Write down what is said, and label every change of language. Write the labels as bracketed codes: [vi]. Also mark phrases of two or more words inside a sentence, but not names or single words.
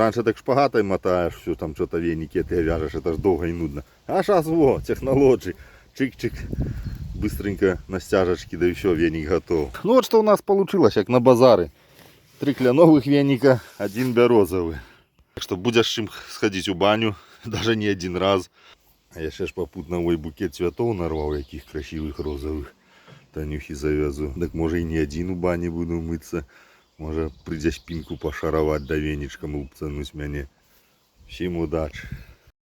[ru] Раньше так шпагатой мотаешь, все там что-то веники ты вяжешь, это ж долго и нудно. А сейчас вот, технологии. Чик-чик. Быстренько на стяжечки, да еще веник готов. Ну вот что у нас получилось, как на базары. 3 кленовых веника, 1 березовый. Так что будешь с чем сходить у баню, даже не один раз. [uk] А я ще ж попутно ой букет цвітов нарвав, яких красивих розових. Танюхи зав'язу. Так може і не один у бані буду митися. Може прийде спинку пошарувати, да веничком лупцануть мене. Всім удачі.